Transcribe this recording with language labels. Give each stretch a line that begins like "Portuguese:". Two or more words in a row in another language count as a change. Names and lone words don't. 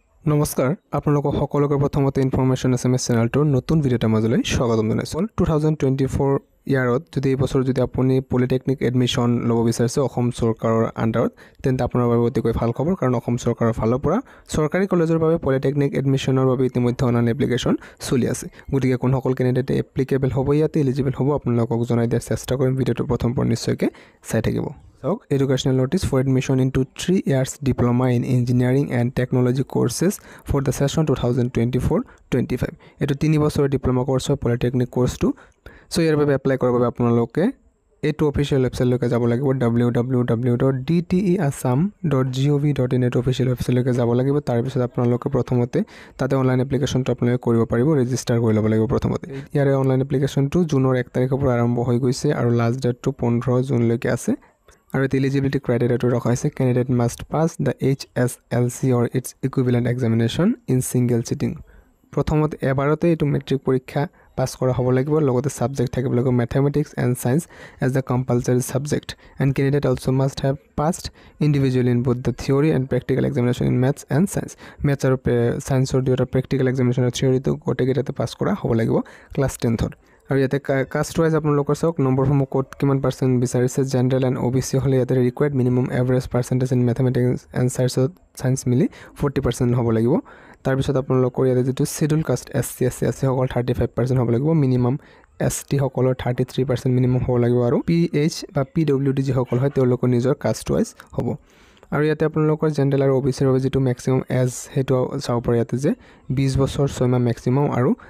Assamese: নমস্কাৰ আপোনালোকক সকলোকে প্ৰথমতে ইনফৰমেশ্যন এছএমএছ চেনেলটোৰ নতুন ভিডিঅ'টা মাজলৈ স্বাগতম জনাইছোঁ 2024 ইয়াৰত যদি এই বছৰ যদি আপুনি
English: polytechnic admission
Assamese: ল'ব বিচাৰিছে অসম চৰকাৰৰ আণ্ডাৰত তেন্তে আপোনাৰ বাবে অতিকৈ ভাল খবৰ কাৰণ অসম চৰকাৰৰ ফালৰ পৰা চৰকাৰী কলেজৰ বাবে পলিটেকনিক এডমিশ্যনৰ বাবে ইতিমধ্যে
English: online application
Assamese: চলি আছে গতিকে কোনসকল কেণ্ডিডেট এপ্লিকেবল হ'ব ইয়াতে এলিজিবল হ'ব আপোনালোকক জনাই দিয়াৰ চেষ্টা কৰিম ভিডিঅ'টো প্ৰথম পৰা নিশ্চয়কৈ চাই থাকিব
English: Educational notice for admission into 3 years diploma in engineering and technology courses for the session 2024-25
Assamese: এটো 3 বছৰৰ ডিপ্লোমা কোৰ্স পলিটেকনিক কোৰ্সটো সো ইয়াৰ বাবে এপ্লাই কৰাৰ বাবে আপোনালোকে এটো অফিশিয়াল ওয়েবসাইটলৈকে যাব লাগিব www.dteassam.gov.in এটো অফিশিয়াল ওয়েবসাইটলৈকে যাব লাগিব তাৰ পিছত আপোনালোকে প্ৰথমতে তাতে অনলাইন এপ্লিকেশনটো আপোনালোকে কৰিব পাৰিব ৰেজিষ্টাৰ কৰি ল'ব লাগিব প্ৰথমতে ইয়াৰে অনলাইন এপ্লিকেশনটো জুনৰ 1 তাৰিখৰ পৰা আৰম্ভ হৈ গৈছে আৰু লাষ্ট ডেটটো 15 জুনলৈকে আছে আৰু এলিজিবিলিটি ক্ৰাইটেৰিয়াটো ৰখা হৈছে
English: candidate must pass the HSLC or its equivalent examination in single sitting
Assamese: প্ৰথমতে এবাৰতে এটো মেট্ৰিক পৰীক্ষা পাস কৰা হ'ব লাগিব লগতে সাবজেক্ট থাকিব লাগিব
English: mathematics and science as the compulsory subject and candidate also must have passed individually in both the theory and practical examination in maths and science maths আৰু science or দুটা practical examination theory তো
Assamese: গোটেইকেইটাতে পাস কৰা হ'ব লাগিব ক্লাস 10th আৰু ইয়াতে
English: caste wise
Assamese: আপোনালোকৰ চাওক নম্বৰসমূহ কোড কিমান পাৰ্সেন্ট বিচাৰিছে জেনাৰেল এণ্ড OBC হলে ইয়াতে
English: required minimum average percentage in mathematics and science
Assamese: মিলি 40% হ'ব লাগিব তাৰ পিছত আপোনালোকৰ ইয়াতে যেটো
English: scheduled caste
Assamese: SC সকল 35% হ'ব লাগিব মিনিমাম ST সকলৰ 33% মিনিমাম হ'ব লাগিব আৰু PH বা PWD যি সকল হয় তেওঁলোকৰ নিজৰ
English: caste wise
Assamese: হ'ব আৰু ইয়াতে আপোনালোকৰ জেনাৰেল আৰু OBC ৰ বাবে যেটো
English: maximum age
Assamese: হেতু চাও পৰা ইয়াতে যে 20 বছৰ 6 মাহ ম্যাক্সিমাম আৰু